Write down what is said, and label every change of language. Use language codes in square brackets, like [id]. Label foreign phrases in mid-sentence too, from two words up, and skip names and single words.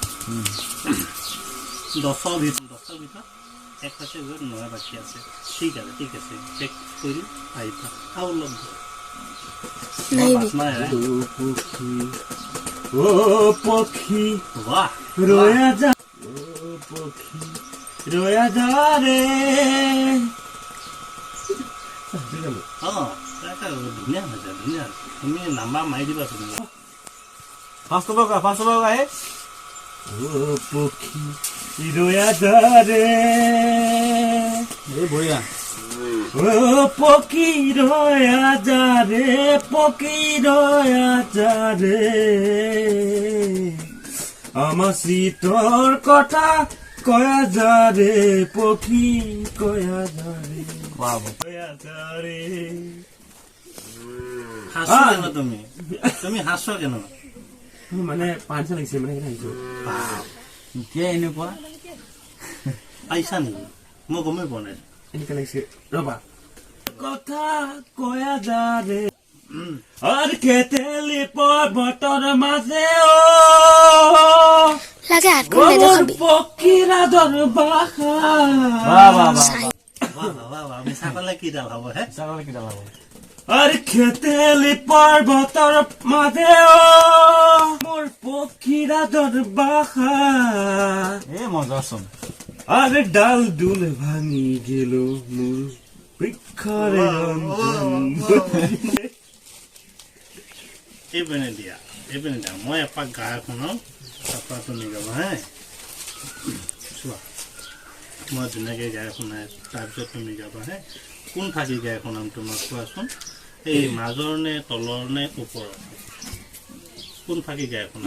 [as] 10 ভিতর এক পাশে নয় বাকি আছে ঠিক আছে চেক করি আইতা আউ লগ ও পক্ষী বাহ রয়া যা ও পক্ষী রয়া যা রে ধুনীয়া হৈছে ধুনীয়া তুমি নাম্বাৰ মাৰি দিবা তুমি ফাৰ্ষ্ট আহে ও পক্ষী রয়া যা রে বঢ়িয়া ও পক্ষী রয়া যা রে পক্ষী রয়া যা রে আমার শীতর কথা কয়া যা রে পক্ষী কয়া যা রে কয়া যা রে হাসো কেন তুমি হাসো কেন মানে পাঁচটা লাগিছে মানে আহিছো কিয় এনেকুৱা পাইছা নেকি মই গমেই পোৱা নাই এনেকে লাগিছে ৰবা কথা কয়া যা রে আর খেতেলি পর্বতর মাঝে লাগে আটকন দেখাবি পক্ষীরা ধর বাসা আমি চাকলে কি ডাল হব হে চাকলে কি ডাল আর খেতেলি পর্বতর মাঝে মোর পক্ষীরা ধর বাসা এ মজাচোন আর ডাল দুল ভাঙি গেল মোর বৃক্ষরে এইপিনে দিয়া মই এপাক গাই শুনাও তাৰপৰা তুমি গাবা হে চোৱা মই ধুনীয়াকৈ গাই শুনাই তাৰপিছত তুমি গাবা হে কোন ফাঁকি গাই শুনাম তোমাক কোৱাচোন এই মাজৰ নে তলৰ নে ওপৰৰ কোন ফাঁকি গাই শুনাম